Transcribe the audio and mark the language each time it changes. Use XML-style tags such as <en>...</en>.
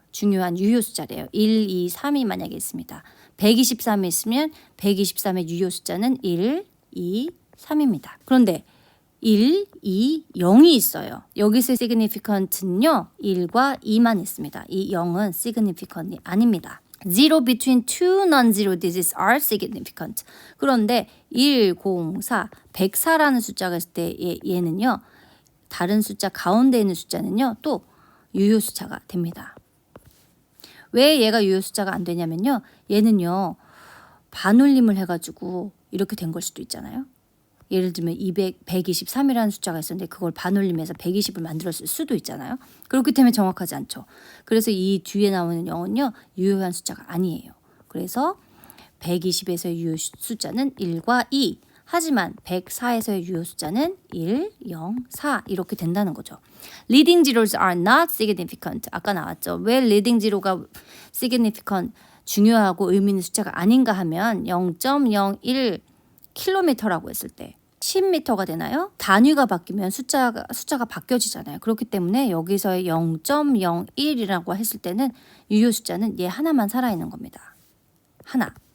<ko>중요한 유효 숫자래요. 1, 2, 3이 만약에 있습니다. 123이 있으면 123의 유효 숫자는 1, 2, 3입니다. 그런데 1, 2, 0이 있어요. 여기서 significant는요, 1과 2만 있습니다. 이 0은 significant이 아닙니다.</ko> <en>Zero between two non-zero digits are significant.</en> <ko>그런데 1, 0, 4, 104라는 숫자가 있을 때 얘는요, 다른 숫자 가운데 있는 숫자는요, 또 유효 숫자가 됩니다. 왜 얘가 유효 숫자가 안 되냐면요, 얘는요, 반올림을 해가지고 이렇게 된 걸 수도 있잖아요. 예를 들면 123이라는 숫자가 있었는데 그걸 반올림해서 120을 만들었을 수도 있잖아요. 그렇기 때문에 정확하지 않죠. 그래서 이 뒤에 나오는 0은요, 유효한 숫자가 아니에요. 그래서 120에서의 유효 숫자는 1과 2. 하지만 104에서의 유효 숫자는 1, 0, 4 이렇게 된다는 거죠.</ko> <en>Leading zeros are not significant.</en> <ko>아까 나왔죠. 왜 leading zero가 significant, 중요하고 의미 있는 숫자가 아닌가 하면 0.01 킬로미터라고 했을 때 10m가 되나요? 단위가 바뀌면 숫자가 바뀌어지잖아요. 그렇기 때문에 여기서의 0.01이라고 했을 때는 유효 숫자는 얘 하나만 살아있는 겁니다. 하나.</ko>